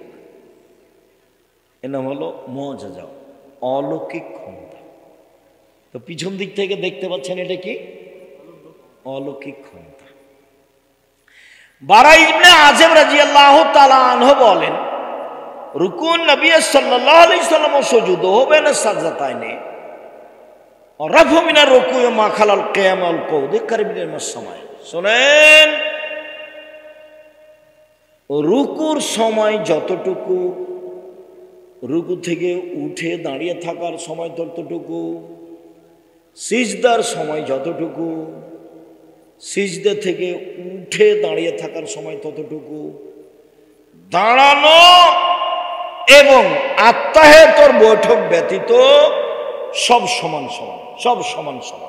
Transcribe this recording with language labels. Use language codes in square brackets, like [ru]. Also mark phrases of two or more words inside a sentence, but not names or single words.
[bn] এর নাম হলো মুআজিজা, অলৌকিক ক্ষমতা। তো পিছন দিক থেকে দেখতে পাচ্ছেন, এটা কি? অলৌকিক ক্ষমতা। [ar] বারা ইবনে আযিব رضي الله تعالى عنه বলেন, ركوع النبي صلى الله عليه وسلم وسجوده بين السجدتين और رفع من الركوع ما خلا القيام القعود قريب من السواء. [bn] শুনেন, রুকুর সময় যতটুকু, রুকু থেকে উঠে দাঁড়িয়ে থাকার সময় ততটুকু, সিজদার সময় যতটুকু, সিজদা থেকে উঠে দাঁড়িয়ে থাকার সময় ততটুকু, দাঁড়ানো এবং আত্মাহেতর বৈঠক ব্যতীত সব সমান সমান, সব সমান সমান।